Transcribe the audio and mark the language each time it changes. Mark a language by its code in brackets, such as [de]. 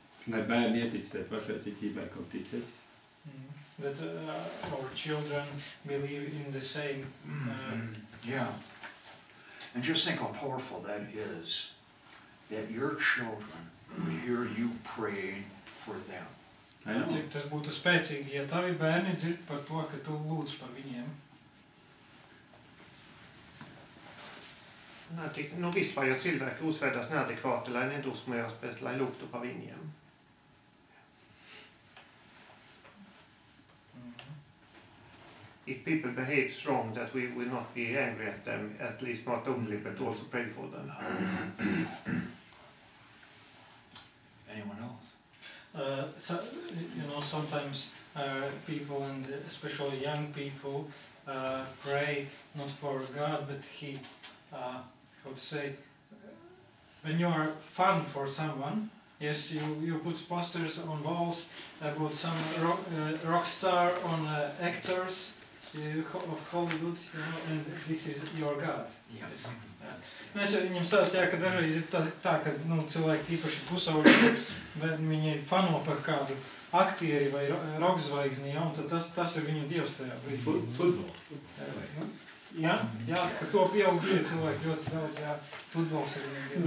[lv] Lai bērni ieticēt pašai ticībai, ko ticēt. [en] That our children believe in the same. Yeah. And just think how powerful that is, that your children will hear you praying for them. [lv] Cik tas būtu spēcīgi, ja tavi bērni dzird par to, ka tu lūdz par viņiem. No vispār, ja cilvēki uzvedās neadekvāti, lai nedusmojās, bet lai lūgtu par viņiem. [en] If people behave wrong, that we will not be angry at them, at least not only, but also pray for them. Anyone else? So, sometimes people, and especially young people, pray not for God, but how to say, when you are fun for someone, yes, you put posters on walls about some rock star on actors of Hollywood, and this is your God. Yes. [lv] Es viņam stāstīju, ka dažreiz ir tā, ka cilvēki tīpaši pusauģi, viņi fano par kādu aktieri vai rockzvaigzni, un tad tas ir viņu dievs tajā brīdī. Futbols. Jā, par to pieaugušie cilvēki ļoti daudz, futbols ir viņu dievs.